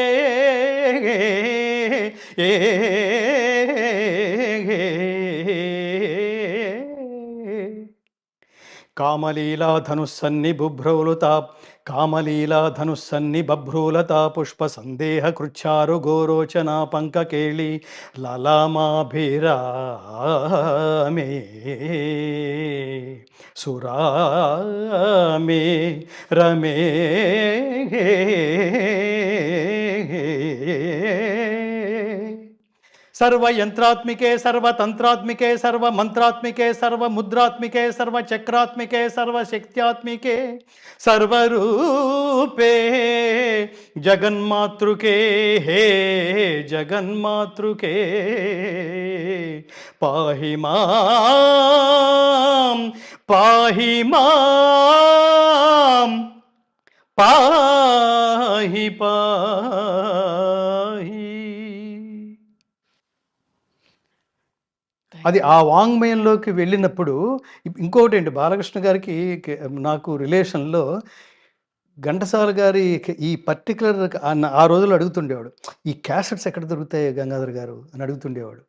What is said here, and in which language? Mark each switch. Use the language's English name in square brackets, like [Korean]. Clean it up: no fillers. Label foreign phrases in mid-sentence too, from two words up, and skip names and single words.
[Sanskrit] కామలీలాధనుస్సన్ని బుభ్రౌలుతా కామలీలాధనుస్సన్ని బభ్రూలతా పుష్ప సందేహ కృచ్చారు గోరోచనా పంకకేళి లలామాభిరామే సురామే రమే सर्वयंत्रात्मिके सर्वतंत्रात्मिके सर्वमंत्रात्मिके सर्वमुद्रात्मिके सर्वचक्रात्मिके सर्वशक्त्यात्मिके सर्वरूपे जगन्मातृके हे जगन्मातृके पाहि मां पाहि मां पाहि पाहि [Telugu] అది ఆ వాంగ్మయంలోకి వెళ్ళినప్పుడు ఇంకోటండి బాలకృష్ణ గారికి నాకు రిలేషన్‌లో ఘంటసాల గారి ఈ పర్టిక్యులర్ ఆ రోజుల్లో అడుగుతుండేవాడు. "ఈ క్యాసెట్స్ ఎక్కడ దొరుకుతాయి గంగాధర్ గారు" అని అడుగుతుండేవాడు.